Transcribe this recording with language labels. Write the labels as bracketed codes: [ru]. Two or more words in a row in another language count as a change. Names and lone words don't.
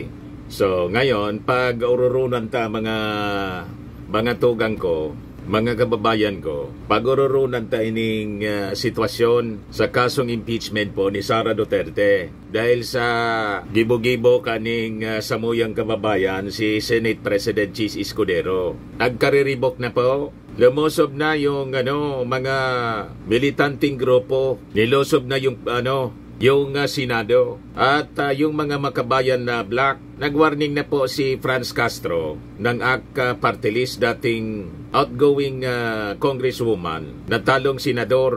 [bik] So ngayon, pag ururunan ta mga tugang ko, mga kababayan ko, pag ururunan ta ining sitwasyon sa kasong impeachment po ni Sara Duterte dahil sa gibo-gibo kaning samuyang kababayan si Senate President Chis Escudero. Nagkariribok na po. [tl] Lumusob na yung mga militanting grupo, nilosob na yung Senado at yung mga makabayan na black. Nagwarning na po si Franz Castro ng AK Party List, dating outgoing congresswoman, natalong senador.